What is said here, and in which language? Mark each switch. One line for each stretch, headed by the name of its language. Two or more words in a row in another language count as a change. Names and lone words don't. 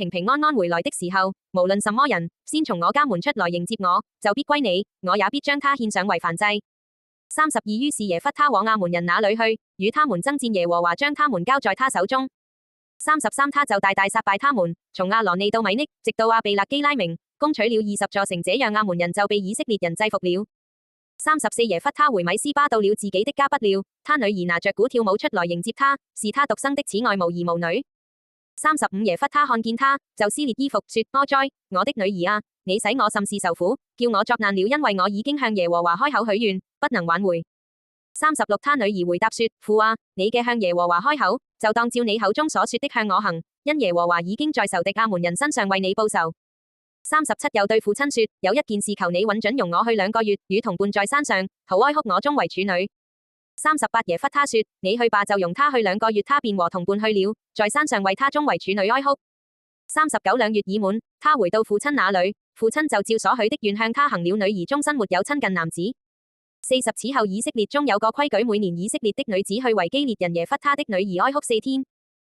Chinese: 平平安安回來的時候，無論什麼人先從我家門出來迎接我，就必歸你，我也必將他獻上為燔祭。32於是耶弗他往亞捫人那裏去，與他們爭戰，耶和華將他們交在他手中。33他就大大殺敗他們，從亞羅尼到米匿，直到亞備勒基拉明，攻取了20座城，這樣亞捫人就被以色列人制服了。34耶弗他回米斯巴，到了自己的家，不料他女兒拿着鼓跳舞出來迎接他，是他獨生的此外無兒無女。35耶弗他看見他，就撕裂衣服，說：哀哉，我的女兒啊，你使我甚是受苦，叫我作難了，因為我已經向耶和華開口許願，不能挽回。36他女兒回答說：父啊，你嘅向耶和華開口，就當照你口中所說的向我行，因耶和華已經在仇敵亞捫人身上為你報仇。37又對父親說：有一件事求你允准容我去2個月，與同伴在山上，好哀哭我終為處女。38耶弗他說：你去吧，就容他去2個月，他便和同伴去了，在山上為他終為處女哀哭。39 2月已滿，他回到父親那裏，父親就照所許的願向他行了，女兒終身沒有親近男子。40此後以色列中有個規矩，每年以色列的女子去為基列人耶弗他的女兒哀哭4天。